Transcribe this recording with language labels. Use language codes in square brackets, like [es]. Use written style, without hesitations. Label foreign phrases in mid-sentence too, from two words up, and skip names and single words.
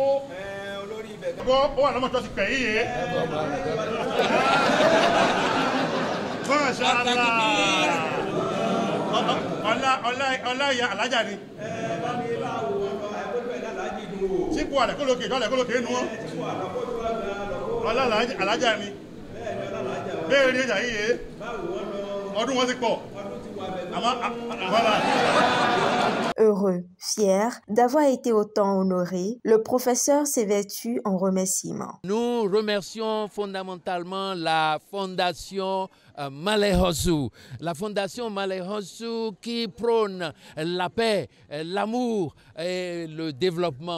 [yo] Ó wà lọ́mọ tó ti pẹ̀ yìí yé. Ọlá ìyá alájà ni. Sípò àdàkólókè ìdọ́lẹ̀kólókè inú wọn. Ọlá alájà ni. Bẹ́ẹ̀ rí ẹjà yìí yé. Ọdún wọn ti pọ̀. [fr] Heureux, fier d'avoir été autant honoré, le professeur s'est vêtu en remerciement. Nous remercions fondamentalement la Fondation Malérosou. La Fondation Malérosou qui prône la paix, l'amour et le développement.